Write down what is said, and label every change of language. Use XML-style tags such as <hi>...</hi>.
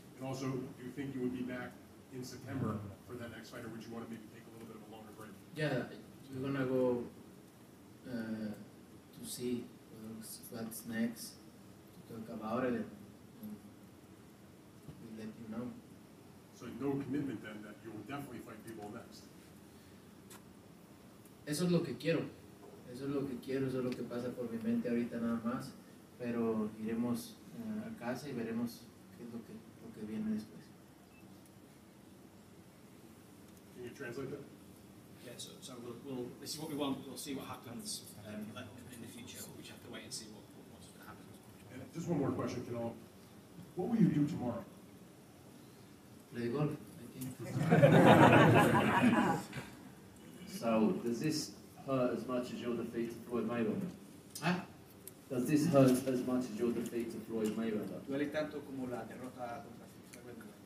<en>And also, do you think you would be back in September for that next fight, or would you want to maybe take a little bit of a longer break? Yeah, we're gonna go to see what's next, to talk about it, and we'll let you know. So no commitment then that you will definitely fight people next?</en> <es>Eso es lo que quiero, eso es lo que pasa por mi mente ahorita nada más, pero iremos a casa y veremos qué es lo que viene después.</es> <en>Can you translate that? Yeah, so we'll this is what we want. We'll see what happens in the future. We just have to wait and see what's going to happen. And just one more question, Canelo. What will you do tomorrow? Play golf, I think. So, does this hurt as much as your defeat to Floyd Mayweather? Huh? Does this hurt as much as your defeat to Floyd Mayweather?</en> <es>¿Duele tanto como la derrota contra Floyd Mayweather?</es>